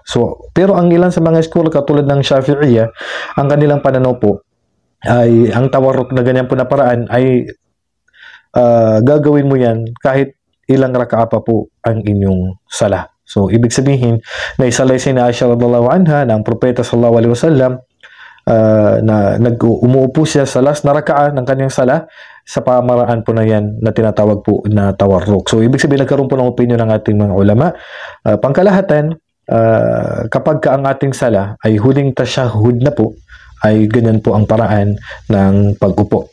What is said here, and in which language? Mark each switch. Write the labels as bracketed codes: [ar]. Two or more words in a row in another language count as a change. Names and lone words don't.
[tl] So, pero ang ilan sa mga school, katulad ng Shafi'iyya, ang kanilang pananaw po ay ang tawarruk na ganyan po na paraan ay gagawin mo yan kahit ilang raka'a pa po ang inyong sala. So, ibig sabihin, na isalaysay na Aisha [ar] رضي الله عنها [tl] na ang propeta [ar] صلى الله عليه وسلم [tl] na umuupo siya sa last na raka'a ng kanyang sala sa pamaraan po na yan na tinatawag po na tawarruk. So, ibig sabihin, nagkaroon po ng opinion ng ating mga ulama. Pangkalahatan, kapag ang ating sala ay huling tashahhud na po, ay ganyan po ang paraan ng pag-upo.